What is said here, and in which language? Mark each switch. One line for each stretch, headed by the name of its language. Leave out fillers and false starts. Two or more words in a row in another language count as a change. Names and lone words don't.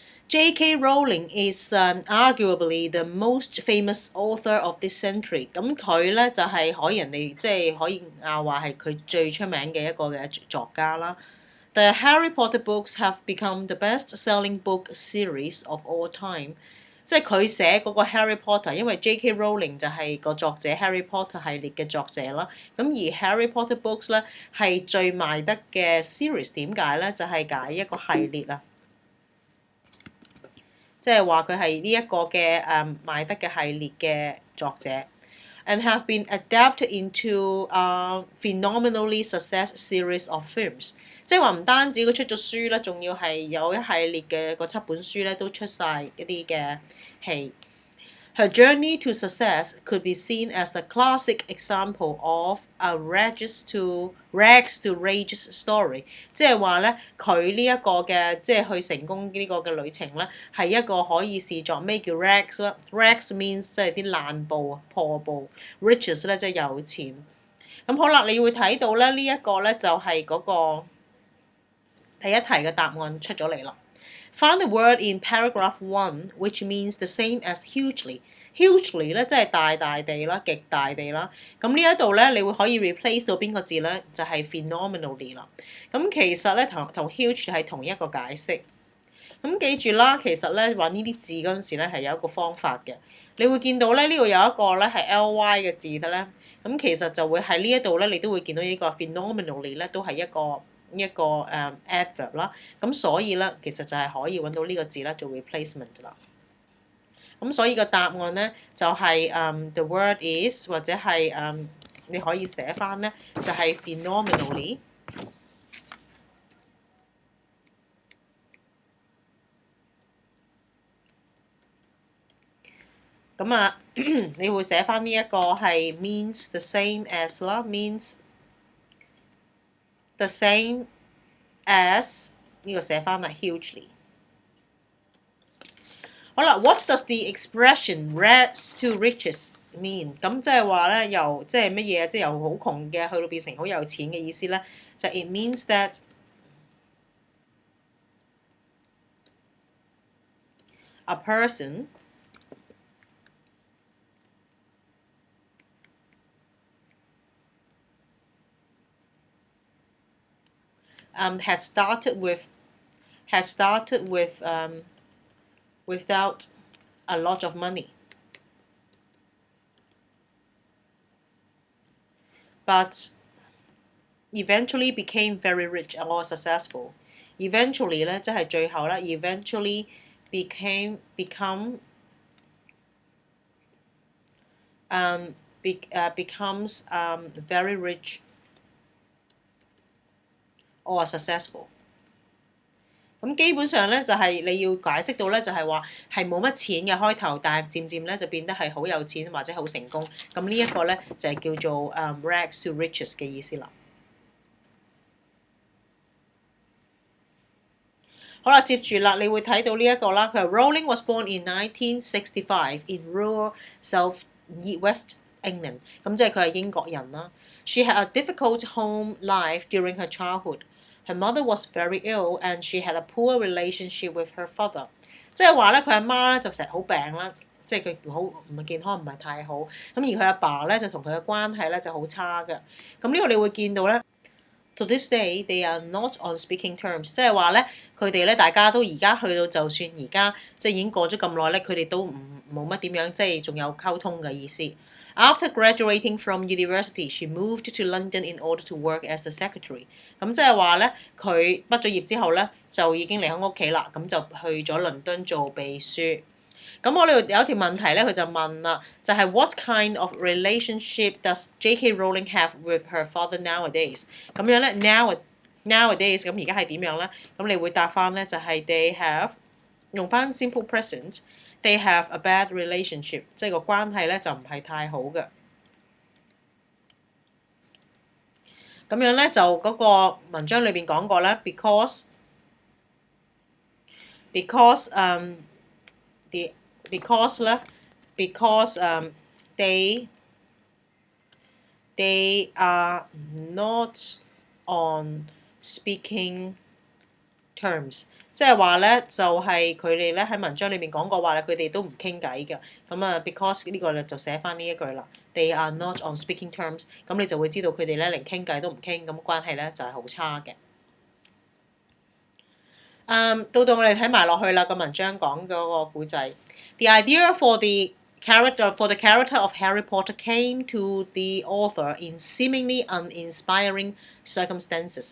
English: JK Rowling is arguably the most famous author of this century。
Cantonese: 咁佢咧就係可以人哋即係可以話係佢最出名嘅一個嘅作家啦。
English: The Harry Potter books have become the best-selling book series of all time。
Cantonese: 即係佢寫嗰個 Harry Potter，因為 JK Rowling 就係個作者 Harry Potter 系列嘅作者啦。咁而 Harry Potter books 咧係最賣得嘅 series， 點解咧？就係解一個系列啊。即係話佢係呢一個嘅賣得嘅系列嘅作者 ，
English: and have been adapted into a phenomenally success series of films。
Cantonese: 即係話唔單止佢出咗書啦，仲要係有一系列嘅嗰7本書咧都出晒一啲嘅戲。
English: Her journey to success could be seen as a classic example of a rags to riches story，
Cantonese: 即係話咧，佢呢一個嘅即係去成功呢個嘅旅程咧，係一個可以視作咩叫 rags 啦 ？
English: rags means
Cantonese: 即係啲爛布啊、破布 ，riches 咧即係有錢。咁好啦，你會睇到咧呢一個咧就係嗰個第一題嘅答案出咗嚟啦。
English: Find the word in paragraph 1 which means the same as hugely。
Cantonese: hugely 咧即係大大地啦，極大地啦。咁呢一度咧，你會可以 replace 到邊個字咧？就係 phenomenally 啦。咁其實咧同 huge 係同一個解釋。咁記住啦，其實咧揾呢啲字嗰陣時咧係有一個方法嘅。你會見到咧呢度有一個咧係 ly 嘅字得咧，咁其實就會喺呢一度咧，你都會見到呢個 phenomenally 咧都係一個adverb 啦。咁所以咧其實就係可以揾到呢個字咧做 replacement 啦。咁所以個答案咧就係
English: the word is
Cantonese: 或者係你可以寫翻咧就係 phenomenally。咁啊，你會寫翻呢一個係
English: means the same as
Cantonese: 啦 ，
English: means the same as
Cantonese: 呢個寫翻係 hugely。
English: 好啦 ，what does the expression rags to riches mean？
Cantonese: 咁即係話咧，由即係乜嘢？即係由好窮嘅去到變成好有錢嘅意思咧，就
English: it means that a person has started with without a lot of money, but eventually became very rich or successful. Eventually 咧，
Cantonese: 即係最後咧
English: ，eventually becomes very rich or successful。
Cantonese: 咁基本上咧就係你要解釋到咧就係話係冇乜錢嘅開頭，但係漸漸咧就變得係好有錢或者好成功。咁呢一個咧就係叫做
English: rags to riches
Cantonese: 嘅意思啦。好啦，接住啦，你會睇到呢一個啦。佢話
English: Rowling was born in 1965 in rural South West England。
Cantonese: 咁即係佢係英國人啦。
English: She had a difficult home life during her childhood. Her mother was very ill and she had a poor relationship with her father。
Cantonese: 即係話咧，佢阿媽咧就成日好病啦，即係佢好唔係健康唔係太好。咁而佢阿爸咧就同佢嘅關係咧就好差嘅。咁呢個你會見到咧。
English: To this day, they are not on speaking terms，
Cantonese: 即係話咧，佢哋咧大家都而家去到，就算而家即係已經過咗咁耐咧，佢哋都冇乜點樣，即係仲有溝通嘅意思。
English: After graduating from university, she moved to London in order to work as a secretary。
Cantonese: 咁即係話咧，佢畢咗業之後咧，就已經離開屋企啦，咁就去咗倫敦做秘書。咁我哋有一條問題咧，佢就問啦，就係
English: What kind of relationship does JK Rowling have with her father nowadays？
Cantonese: 咁樣咧 nowadays 咁而家係點樣咧？咁你會答翻咧就係
English: they have 用翻 simple present，they have a bad relationship，
Cantonese: 即係個關係咧就唔係太好嘅。咁樣咧就嗰個文章裏邊講過咧
English: because they are not on speaking terms，
Cantonese: 即即係話咧就係佢哋咧喺文章裏面講過話咧，佢哋都唔傾偈嘅。咁啊 ，because 呢個咧就寫翻呢一句啦。
English: They are not on speaking terms。
Cantonese: 咁你就會知道佢哋咧連傾偈都唔傾，咁關係咧就係好差嘅。到我哋睇埋落去啦，個文章講嗰個故仔。
English: The idea for the character of Harry Potter came to the author in seemingly uninspiring circumstances。